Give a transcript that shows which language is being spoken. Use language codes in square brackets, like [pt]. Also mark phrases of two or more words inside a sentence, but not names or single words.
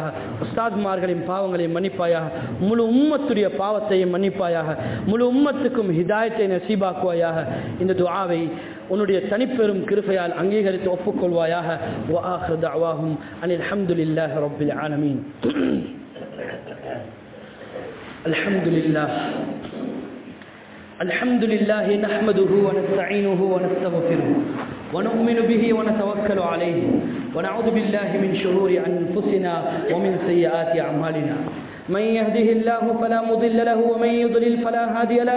[ta] உஸ்தாத்மார்களின் பாவங்களை மன்னிப்பாயாக, முழு உம்மத்துடைய பாவத்தையும் மன்னிப்பாயாக, முழு உம்மத்துக்கும் ஹிதாயத்தை நசீபாக்குவாயாக. இந்த துஆவை உன்னுடைய தனிப்பெரும் கிருபையால் அங்கீகரித்து ஒப்புக்கொள்வாயாக. [ar] وآخر دعواهم أن الحمد لله رب العالمين. அல்ஹம்துலில்லாஹ் الحمد لله نحمده ونستعينه ونستغفره ونؤمن به ونتوكل عليه ونعوذ بالله من شرور أنفسنا ومن سيئات أعمالنا. من يهده الله فلا مضل له ومن يضلل فلا هادي له.